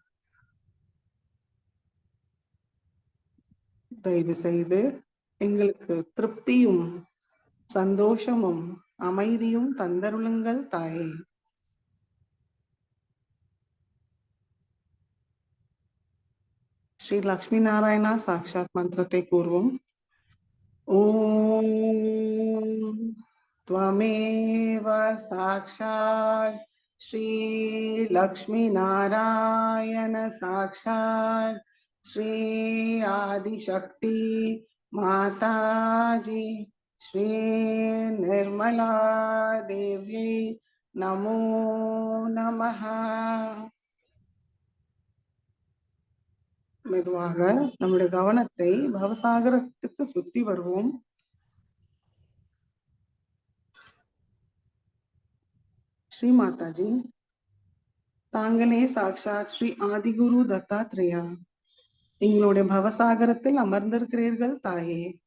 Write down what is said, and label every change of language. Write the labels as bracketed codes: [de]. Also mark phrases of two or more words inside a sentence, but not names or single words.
[ta] தயவு செய்து எங்களுக்கு திருப்தியும் சந்தோஷமும் அமைதியும் தந்தருளுங்கள் தாயே. ஸ்ரீ லக்ஷ்மி நாராயணா சாக்ஷாத் மந்திரத்தை கூறுவோம். [sa] ஓம் त्वमेव साक्षात् श्री लक्ष्मी नारायण साक्षात् श्री आदिशक्ति माताजी श्री निर्मला देवी नमो नमः। [ta] மெதுவாக நம்முடைய கவனத்தை பவசாகரத்துக்கு சுத்தி வருவோம். ஸ்ரீ மாதாஜி, தாங்களே சாக்ஷாத் ஸ்ரீ ஆதிகுரு தத்தாத்ரேயா எங்களுடைய பவசாகரத்தில் அமர்ந்திருக்கிறீர்கள் தாயே.